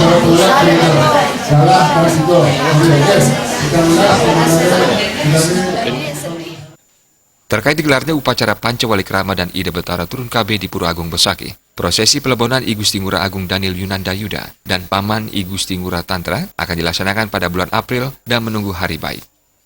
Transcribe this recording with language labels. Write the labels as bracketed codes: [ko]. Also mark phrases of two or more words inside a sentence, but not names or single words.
[id] Terkait digelarnya upacara Pancawali Krama dan Ida Betara Turun KB di Pura Agung Besaki, prosesi pelebonan I Gusti Ngurah Agung Daniel Yunanda Yuda dan paman I Gusti Ngurah Tantra akan dilaksanakan pada bulan April dan menunggu hari baik.